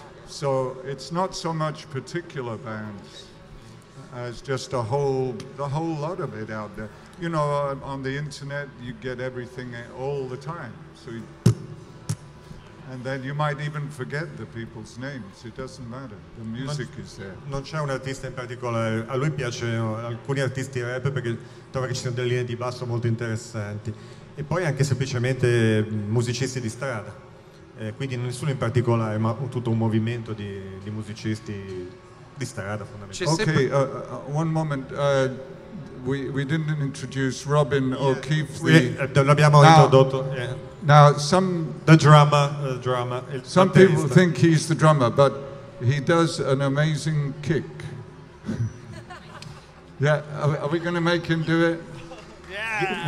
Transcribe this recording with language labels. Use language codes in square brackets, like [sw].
[en] So it's not so much particular bands as just the whole lot of it out there. You know, on the internet you get everything all the time. So and then you might even forget the people's names. It doesn't matter. The music is there. [it] Non c'è un artista in particolare. A lui piacciono alcuni artisti rap perché trova che ci siano delle linee di basso molto interessanti. E poi anche semplicemente musicisti di strada. Quindi nessuno in particolare, ma tutto un movimento di musicisti di strada fondamentalmente. [en] Ok, one moment. We didn't introduce Robin O'Keefe. [it] L'abbiamo introdotto. [en] Now, the drummer. Some people think he's the drummer, but he does an amazing kick. Yeah, are we going to make him do it? Yeah.